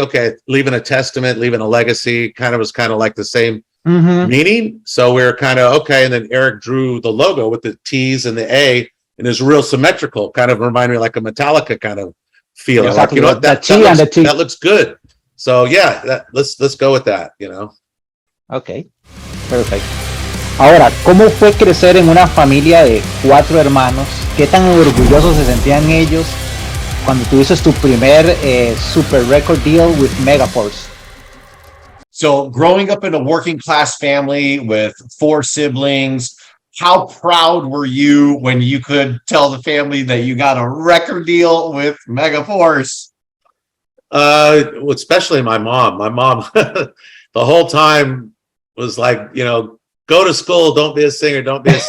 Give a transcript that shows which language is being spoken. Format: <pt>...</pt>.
<en>Okay, leaving a testament, leaving a legacy, was kind of like the same meaning. So we were kind of okay. And then Eric drew the logo with the T's and the A, and it's real symmetrical, kind of reminded me like a Metallica kind of feel. Exactly. Like, that looks good. So yeah, let's go with that. Okay, perfect.</en> <es>Ahora, ¿cómo fue crecer en una familia de 4 hermanos? ¿Qué tan orgullosos se sentían ellos cuando tuviste tu primer super</es> <en>record deal with</en> <es>Megaforce?</es> <en>So growing up in a working class family with 4 siblings, how proud were you when you could tell the family that you got a record deal with Megaforce? Especially my mom. My mom the whole time was like, go to school, don't be a singer, because</en>